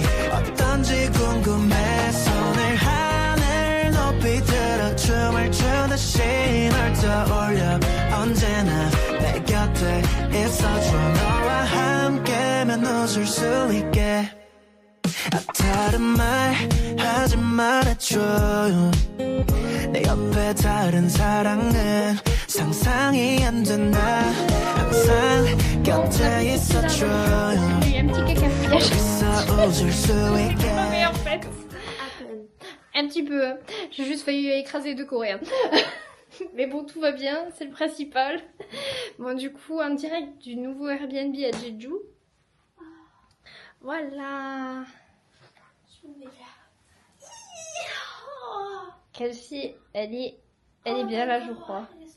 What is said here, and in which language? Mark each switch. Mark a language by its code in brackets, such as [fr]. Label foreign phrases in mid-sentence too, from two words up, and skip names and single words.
[ko] 어떤지 궁금해 손을 하늘 높이 들어 춤을 추듯이 널 떠올려 언제나 내 곁에 있어줘 너와 함께면 웃을 수 있게 다른 말 하지 말아줘요 내 옆에 다른 사랑은 상상이 안 된다 항상 곁에 있어줘요 [fr] Un petit cacafouillage. [ko] 여기서 웃을 수 있게 [fr] Mais en fait, un petit peu. J'ai juste failli écraser deux Coréens. Mais bon, tout va bien, c'est le principal. Bon, du coup, en direct du nouveau Airbnb à Jeju. Voilà. Kelsey, elle est bien là, je crois.